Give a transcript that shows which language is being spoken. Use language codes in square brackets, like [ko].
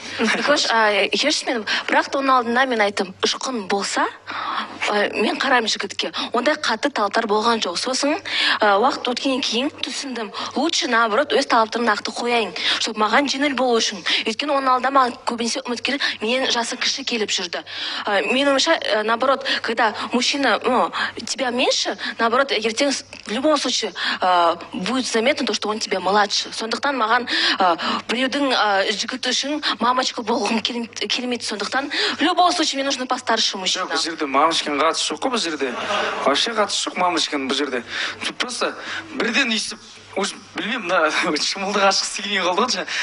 [kk] Мен бірақ та оның алдында мен айттым, ұшқын болса, мен қараймын жігітке. Ондай қатты талаптар болған жоқ. Сосын уақыт өткеннен кейін түсіндім. [ru] Лучше наоборот [kk] өз талаптарын нақты қояйын, чтобы маған жеңіл болу үшін. Өйткені оның алдында маған көбінесе үміткер менен жасы кіші келіп жүрді. Менің ойымша, [ru] наоборот, когда мужчина, тебя меньше, наоборот, [kk] ертең [ru] в любом случае будет заметно то, что он тебя младше. [kk] Сондықтан маған біреудің жігіті үшін мамочка болғым келмейді. [ru] Сондықтан в любом случае мне нужно постарше мужчина. [kk] Бұл жерде мамочканың қатысы жоқ қой бұл жерде. Вообще қатысы жоқ мамочканың бұл жерде. Просто бірден үйсіп білмеймін, шымылдық ашқысы келмей қалды ғой.